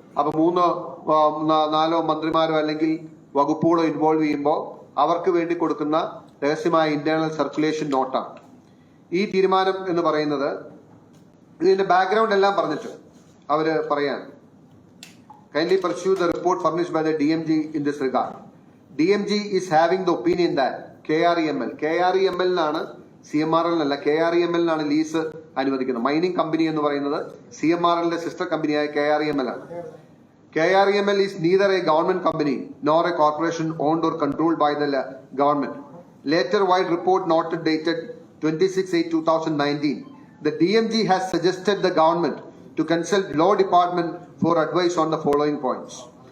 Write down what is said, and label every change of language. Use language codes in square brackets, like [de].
[ml] അപ്പൊ 3-4 മന്ത്രിമാരോ അല്ലെങ്കിൽ വകുപ്പുകളോ ഇൻവോൾവ് ചെയ്യുമ്പോൾ അവർക്ക് വേണ്ടി കൊടുക്കുന്ന രഹസ്യമായ ഇന്റേണൽ സർക്കുലേഷൻ നോട്ടാണ് ഈ തീരുമാനം എന്ന് പറയുന്നത്. ഇതിന്റെ ബാക്ക്ഗ്രൗണ്ട് എല്ലാം പറഞ്ഞിട്ട് അവര് പറയാണ്, [en] kindly pursue the report furnished by the DMG in this regard. DMG is having the opinion that [ml] KREML നാണ് CMRL അല്ല, KREML നാണ് ലീസ് അനുവദിക്കുന്നത്. മൈനിങ് കമ്പനി എന്ന് പറയുന്നത് CMRLന്റെ സിസ്റ്റർ കമ്പനിയായ KREML ആണ്. [en] KREML is neither a government company nor a corporation owned or controlled by the government. Later wide report noted dated 26/8/2019, the DMG has suggested the government to consult law department for advice on the following points.